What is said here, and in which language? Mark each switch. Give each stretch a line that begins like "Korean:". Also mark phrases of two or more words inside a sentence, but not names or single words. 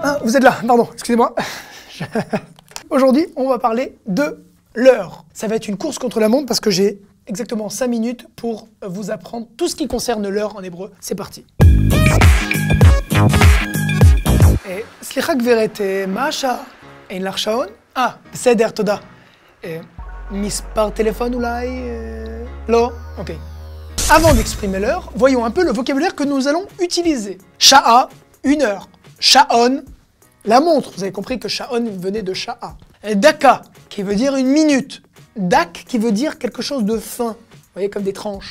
French: vous êtes là, pardon, excusez-moi. Aujourd'hui, on va parler de l'heure. Ça va être une course contre la montre parce que j'ai exactement 5 minutes pour vous apprendre tout ce qui concerne l'heure en hébreu. C'est parti.
Hebrew: סליחה גברת, מה השעה? אין לך שעון? בסדר, תודה. מספר טלפון אולי? לא?
French: Ok. Avant d'exprimer l'heure, voyons un peu le vocabulaire que nous allons utiliser. Sha'a, une heure. Sha'on, la montre. Vous avez compris que Sha'on venait de Sha'a. Daka, qui veut dire une minute. Dak, qui veut dire quelque chose de fin. Vous voyez, comme des tranches.